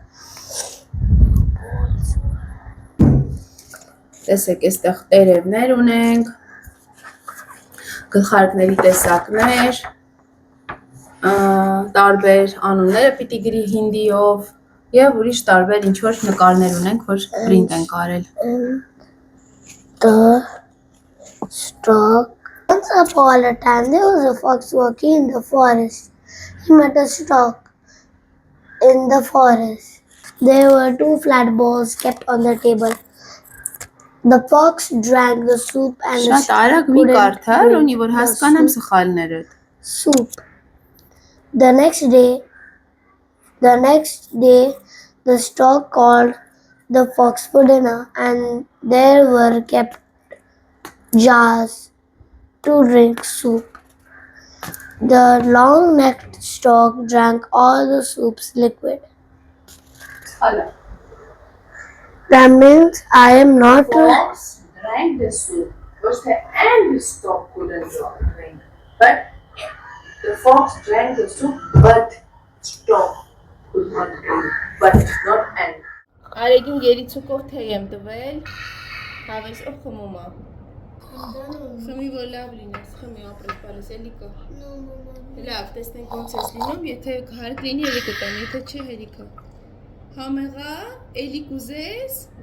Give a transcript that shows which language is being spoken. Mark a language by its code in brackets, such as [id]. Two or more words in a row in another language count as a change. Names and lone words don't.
[hy] Տեսեք, այստեղ տերևներ ունենք, գլխարկների տեսակներ, տարբեր անունները պիտի գրի հինդիով և ուրիշ տարբեր ինչ-որ նկարներ ունենք, որ պրինտ ենք արել։ [en] The stork. Once upon a time there was a fox walking in the forest. He met a stork in the forest. There were two flat bowls kept on the table. The fox drank the soup and [hy] Շատ արագ մի կարդա, ունի որ հասկանամ սխալներդ։ [en] Soup. The next day, the stork called the fox for dinner, and there were kept jars to drink soup. The long-necked stork drank all the soup's liquid. That means I am not. Fox drank the soup, and the stork couldn't drink. But the fox drank the soup, but stork could not drink. But not and. [hy] Արեգին գերիցուկով թեյ եմ տվել, հավես ով խմում է։ Խմի որ լավ լինես, խմի ապրես պարես, էլի կա։ Լավ, տեսնենք ոնց ես լինում, եթե հարկ լինի էլի կտեմ, եթե չէ հերիքա։ Համեղա, էլի կուզես։